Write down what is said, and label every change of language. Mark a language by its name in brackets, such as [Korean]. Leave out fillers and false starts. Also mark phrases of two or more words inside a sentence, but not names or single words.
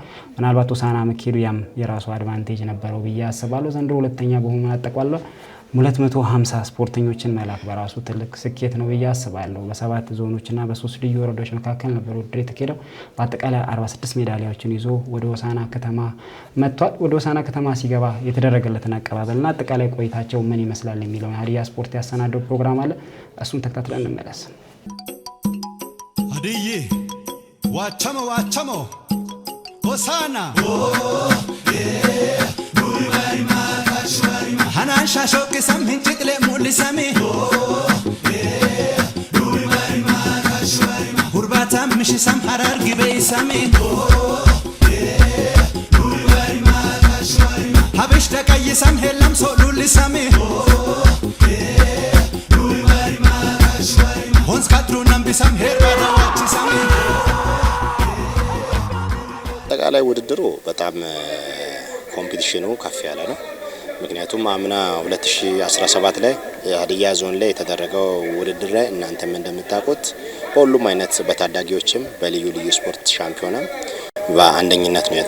[Amharic] ምናልባት ሆሳዕና መኬዱ ያም የራሱ አድቫንቴጅ ነበረው ብዬ አስባለሁ። ዘንድሮ ሁለተኛ በመሆን አጠቃላይ 250 ስፖርተኞችን መላክ በራሱ ትልቅ ስኬት ነው ብዬ አስባለሁ። በ7 ዞኖችና በ3 ልዩ ወረዳዎች መካከል ነበር ውድድር የተካሄደው። በአጠቃላይ 46 ሜዳሊያዎችን ይዞ ወደ ሆሳዕና ከተማ መጥቷል። ወደ ሆሳዕና ከተማ ሲገባ የተደረገለትን አቀባበልና አጠቃላይ ቆይታቸው ምን ይመስላል የሚለው ሀዲያ ስፖርት ያሰናደው ፕሮግራም አለ። እሱን ተከታትለን እንመለስ። [Hadiyya] ሀዲዬ ዋቸሞ ሆሳዕና Hanan shashok sam hinchikle mulisame Hurbatam mishisam harar gibeisame Habish takayisam helam solulisame Hons katru nambisam herbadawachisame [Amharic] አጠቃላይ ውድድሩ በጣም ኮምፒቲሽኑ ከፍ ያለ ነው። ምክንያቱም አምና 2017 ላይ ሀዲያ ዞን ላይ የተደረገው ውድድር ላይ እናንተም እንደምታውቁት በሁሉም አይነት በታዳጊዎችም በልዩ ልዩ ስፖርት ሻምፒዮና በአንደኝነት ነው